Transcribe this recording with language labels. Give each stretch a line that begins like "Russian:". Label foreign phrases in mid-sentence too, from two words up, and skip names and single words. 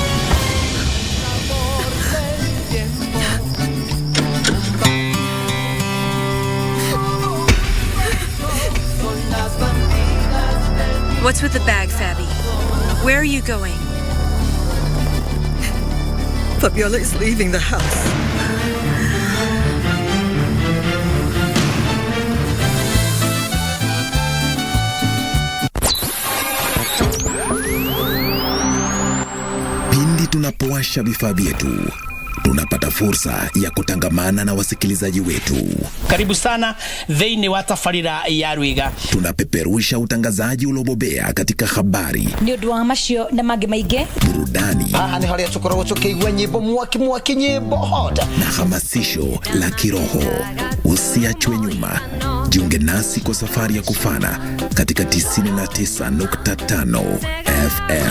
English: What's with the bag, Fabi? Where are you going? Fabiola is leaving the house.
Swahili: Pindi tunapowasha vifaa vyetu, tunapata fursa ya kutangamana na wasikilizaji wetu. Karibu sana
Kikuyu: thĩinĩ wa tabarĩra ya Rwĩga.
Swahili: Tunapeperusha utangazaji uliobobea katika habari,
Kikuyu: nĩ ũndũ wa macio na mangĩ maingĩ,
Swahili: burudani,
Kikuyu: nĩ harĩa tũkoragwo tũkĩigua nyĩmbo mwaki nyĩmbo hota
Swahili: na hamasisho la kiroho. Usiachwe nyuma. Jiunge nasi kwa safari ya kufana katika 99.5 FM.